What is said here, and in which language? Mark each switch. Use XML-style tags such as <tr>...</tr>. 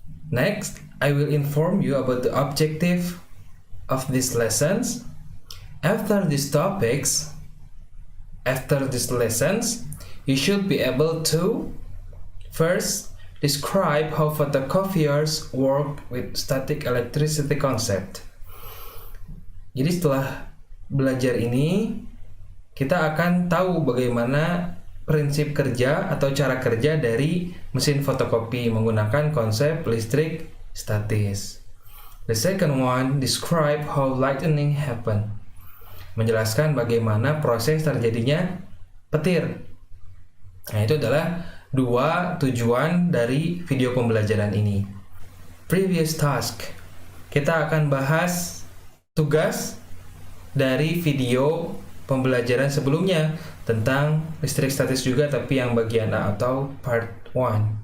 <en>Next, I will inform you about the objective of these lessons. After these lessons, you should be able to first describe how photocopiers work with static electricity concept.</en> <id>Jadi setelah belajar ini, kita akan tahu bagaimana prinsip kerja atau cara kerja dari mesin fotokopi menggunakan konsep listrik statis.</id> <en>The second one, describe how lightning happen.</en> <id>Menjelaskan bagaimana proses terjadinya petir. Nah, itu adalah dua tujuan dari video pembelajaran ini.</id> <en>Previous task.</en> <id>Kita akan bahas tugas dari video pembelajaran sebelumnya tentang listrik statis juga, tapi yang bagian A atau part 1.</id>